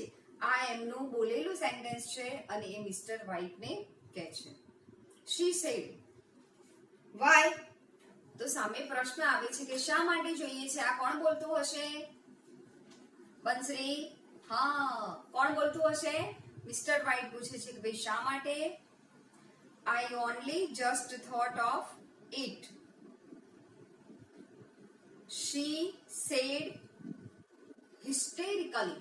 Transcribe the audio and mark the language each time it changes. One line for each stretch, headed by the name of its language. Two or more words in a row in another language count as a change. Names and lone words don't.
Gujarati: આ એમનું બોલેલું સેન્ટેન્સ છે અને એ મિસ્ટર વ્હાઇટને કહે છે.
English: She said. Why?
Gujarati: તો સામે પ્રશ્ન આવે છે કે શા માટે જોઈએ છે? આ કોણ બોલતું હશે? બંસરી? હા, કોણ બોલતું હશે? મિસ્ટર વ્હાઇટ પૂછે છે કે ભાઈ શા માટે?
English: I only just thought of it. She said hysterically.